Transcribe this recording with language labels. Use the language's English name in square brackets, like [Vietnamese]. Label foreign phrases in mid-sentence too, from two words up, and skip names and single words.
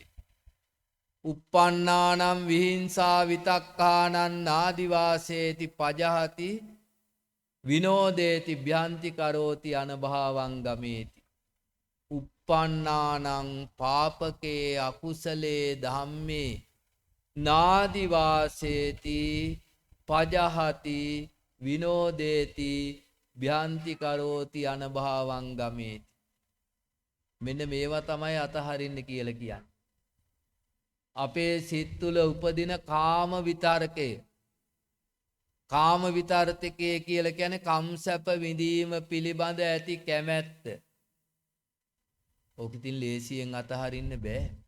[Pali] uppannānaං විහිංසා විතක්කානං නාදි වාසේති පජහති විනෝදේති භ්‍යන්ති කරෝති අනභවං ගමේති. uppannānaං පාපකේ අකුසලේ ධම්මේ නාදි වාසේති පජහති විනෝදේති භ්‍යන්ති කරෝති අනභවං ගමේති. [Sinhala] මෙන්න මේවා තමයි අතහරින්න කියලා කියන්නේ. අපේ සිත් තුළ උපදින කාම විතරකය. කාම විතරකය කියලා කියන්නේ කම්සප විඳීම පිළිබඳ ඇති කැමැත්ත. ඕක ඉතින් ලේසියෙන් අතහරින්න බෑ.